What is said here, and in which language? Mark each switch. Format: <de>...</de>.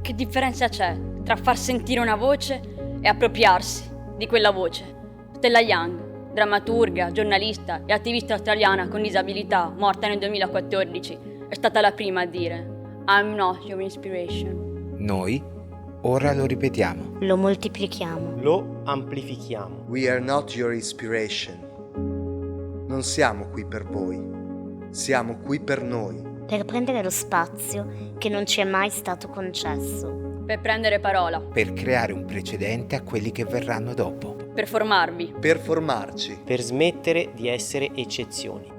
<it>Che differenza c'è tra far sentire una voce e appropriarsi di quella voce? Stella Young, drammaturga, giornalista e attivista australiana con disabilità, morta nel 2014, è stata la prima a dire</it> <en>I'm not your inspiration.</en> <it>Noi ora lo ripetiamo. Lo moltiplichiamo. Lo amplifichiamo.</it> <en>We are not your inspiration.</en> <it>Non siamo qui per voi, siamo qui per noi. Per prendere lo spazio che non ci è mai stato concesso. Per prendere parola. Per creare un precedente a quelli che verranno dopo. Per formarvi. Per formarci. Per smettere di essere eccezioni.</it>